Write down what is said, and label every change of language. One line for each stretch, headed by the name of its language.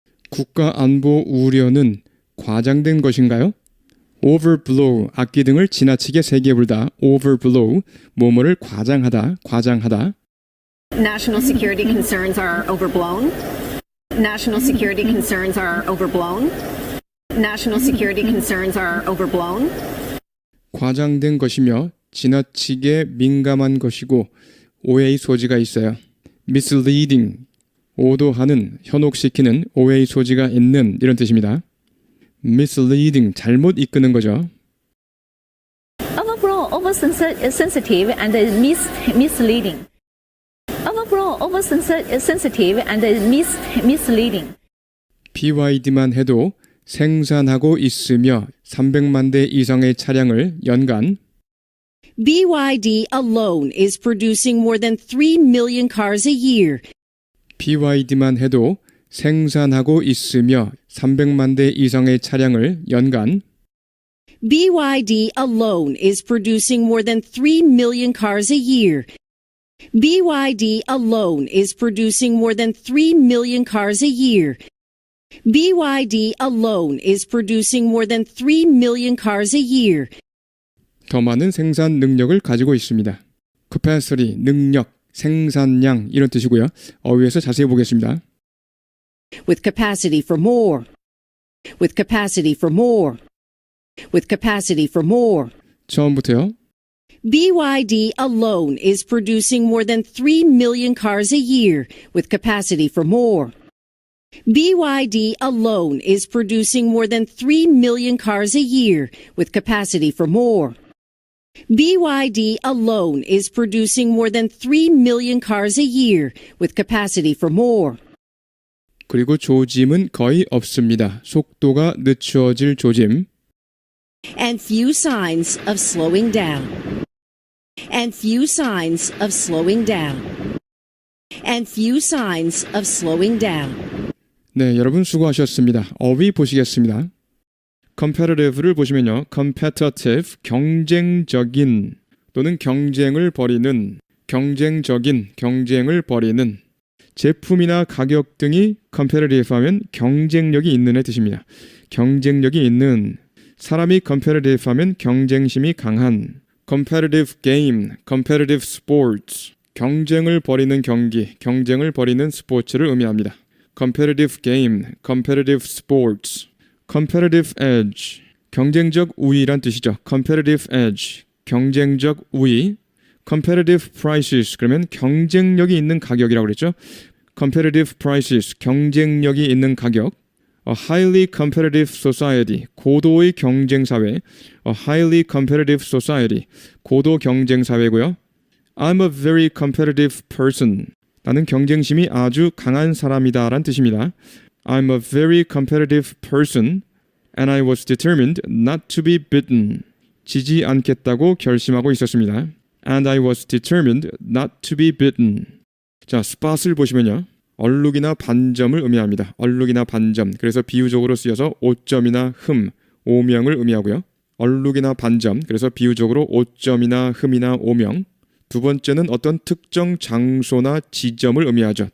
Korean: 국가 안보 우려는 과장된 것인가요? overblow, 악기 등을 지나치게 세게 불다. overblow, 뭐뭐를 과장하다, 과장하다.
English: National security concerns are overblown? National security concerns are overblown? National security concerns are overblown?
Korean: 과장된 것이며 지나치게 민감한 것이고 오해의 소지가 있어요. misleading, 오도하는, 현혹시키는, 오해의 소지가 있는 이런 뜻입니다. misleading, 잘못 이끄는 거죠.
English: Overall, oversensitive and misleading. Overall, oversensitive and misleading.
Korean: BYD만 해도 생산하고 있으며 300만 대 이상의 차량을 연간
English: BYD alone is producing more than 3 million cars a year.
Korean: BYD만 해도 생산하고 있으며 300만 대 이상의 차량을 연간
English: BYD alone is producing more than 3 million cars a year. BYD alone is producing more than 3 million cars a year. BYD alone is producing more than 3 million cars a year.
Korean: 더 많은 생산 능력을 가지고 있습니다. capacity, 능력, 생산량 이런 뜻이고요. 어휘에서 자세히 보겠습니다.
English: With capacity for more. With capacity for more. With capacity for more.
Korean: 처음부터요.
English: BYD alone is producing more than 3 million cars a year with capacity for more. BYD alone is producing more than 3 million cars a year with capacity for more. BYD alone is producing more than 3 million cars a year with capacity for more.
Korean: 그리고 조짐은 거의 없습니다. 속도가 늦추어질 조짐.
English: And few signs of slowing down. And few signs of slowing down. And few signs of slowing down.
Korean: 네, 여러분 수고하셨습니다. 어휘 보시겠습니다. competitive를 보시면요. competitive, 경쟁적인 또는 경쟁을 벌이는, 경쟁적인, 경쟁을 벌이는 제품이나 가격 등이 competitive 하면 경쟁력이 있는의 뜻입니다. 경쟁력이 있는 사람이 competitive 하면 경쟁심이 강한 competitive game, competitive sports 경쟁을 벌이는 경기, 경쟁을 벌이는 스포츠를 의미합니다. competitive game, competitive sports competitive edge 경쟁적 우위란 뜻이죠. competitive edge 경쟁적 우위 competitive prices 그러면 경쟁력이 있는 가격이라고 그랬죠.
English: competitive prices
Korean: 경쟁력이 있는 가격
English: A highly competitive society
Korean: 고도의 경쟁 사회
English: A highly competitive society
Korean: 고도 경쟁 사회고요.
English: I'm a very competitive person
Korean: 나는 경쟁심이 아주 강한 사람이다 라는 뜻입니다.
English: I'm a very competitive person and I was determined not to be beaten
Korean: 지지 않겠다고 결심하고 있었습니다.
English: And I was determined not to be beaten.
Korean: 자, spot을 보시면요. 얼룩이나 반점을 의미합니다. 얼룩이나 반점. 그래서 비유적으로 쓰여서 오점이나 흠, 오명을 의미하고요. 얼룩이나 반점. 그래서 비유적으로 오점이나 흠이나 오명. 두 번째는 어떤 특정 장소나 지점을 의미하죠.